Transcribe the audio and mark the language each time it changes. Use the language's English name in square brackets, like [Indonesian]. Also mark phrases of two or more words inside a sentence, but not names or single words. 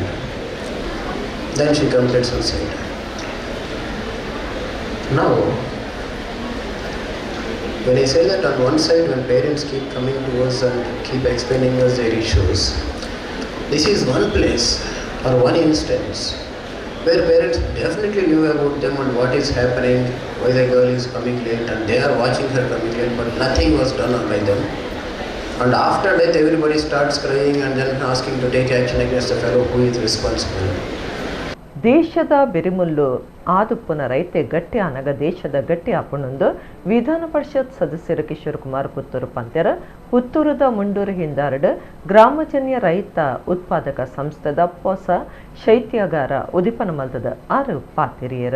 [English] Then she commits suicide. Now, when I say that on one side, when parents keep coming to us and keep explaining us their issues, this is one place or one instance where parents definitely knew about them and what is happening, why the girl is coming late, and they are watching her coming late, but nothing was done by them. And after death, everybody starts crying and then asking to take action against the fellow who is responsible. [Tulu] ದೇಶದ ಬೆರಿಮುಲ್ಲು ಆದುಪ್ಪುನ ರೈತೆ ಗಟ್ಟಿ ಆನಗ ದೇಶದ ಗಟ್ಟಿ ಆಪುಣೊಂದು ವಿಧಾನ ಪರಿಷತ್ ಸದಸ್ಯರು ಕಿಶೋರ್ ಕುಮಾರ್ ಪುತ್ತೂರು ಪಂತ್ಯರ ಪುತ್ತೂರದ ಮುಂಡೂರು ಹಿಂದಾರಡ್ ಗ್ರಾಮಜನ್ಯ ರೈತ ಉತ್ಪಾದಕ ಸಂಸ್ಥೆದ ಹೊಸ ಶೈತ್ಯಾಗಾರ ಉದಿಪನ ಮಲ್ತದ 6 ಪಾತಿರಿಯರು.